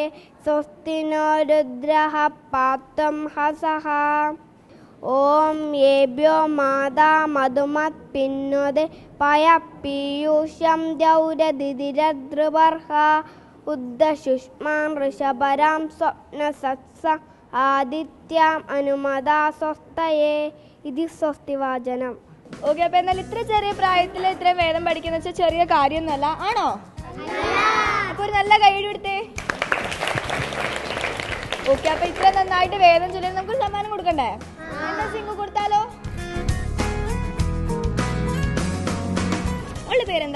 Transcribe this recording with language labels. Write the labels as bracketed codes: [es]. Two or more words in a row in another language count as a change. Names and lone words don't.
[sa] स्वस्ति नो रुद्रः पातुं हसः ओम येभ्यो माता मधुमत् पिन्नुदे पय पीयूषं द्यौरदिदिरद्रुवर्हा उद्दशुष्मां ऋषभरां स्वप्नसत्स आदित्याम् अनुमदा स्वस्तये इति स्वस्तिवाचनम्. [ml] ഓക്കെ. അപ്പോൾ എന്നാൽ ഇത്ര ചെറിയ പ്രായത്തിൽ ഇത്ര വേദം പഠിക്കുന്ന വെച്ചാൽ ചെറിയ കാര്യമൊന്നുമല്ല, ആണോ? അപ്പോൾ ഒരു നല്ല കൈയ്യടി കൊടുത്തേ. ഓക്കെ. അപ്പോൾ ഇത്ര നന്നായിട്ട് വേദം ചൊല്ലി നമുക്കൊരു സമ്മാനം കൊടുക്കണ്ടേ? എന്താ സിംഗു കൊടുത്താലോ? ഉള്ള പേരെന്താ?